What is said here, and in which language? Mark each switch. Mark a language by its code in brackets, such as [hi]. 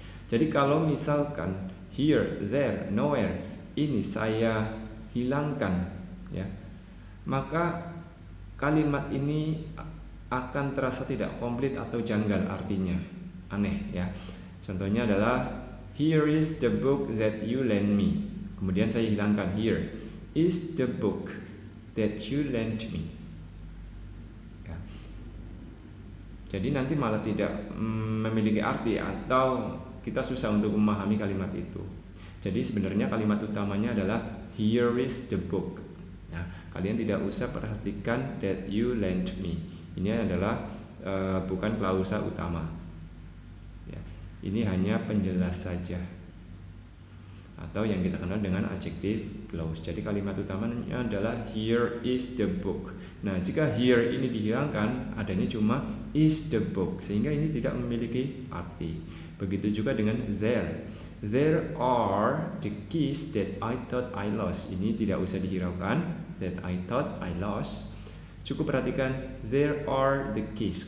[id] Jadi kalau misalkan here, there, nowhere ini saya hilangkan, ya, maka kalimat ini akan terasa tidak komplit atau janggal, artinya aneh, ya. Contohnya adalah [en] here is the book that you lent me. [id] Kemudian saya hilangkan [en] here is the book that you lent me. [id] Ya. Jadi nanti malah tidak memiliki arti atau kita susah untuk memahami kalimat itu. Jadi sebenarnya kalimat utamanya adalah [en] here is the book. [id] Nah, kalian tidak usah perhatikan [en] that you lent me. [id] Ini adalah bukan klausa utama. Ya, ini hanya penjelas saja, atau yang kita kenal dengan adjective clause. Jadi kalimat utamanya adalah [en] here is the book. [id] Nah, jika here ini dihilangkan, adanya cuma [en] is the book, [id] sehingga ini tidak memiliki arti. Begitu juga dengan there. [en] There are the keys that I thought I lost. [id] Ini tidak usah dihiraukan, [en] that I thought I lost. [id] Cukup perhatikan [en] there are the keys.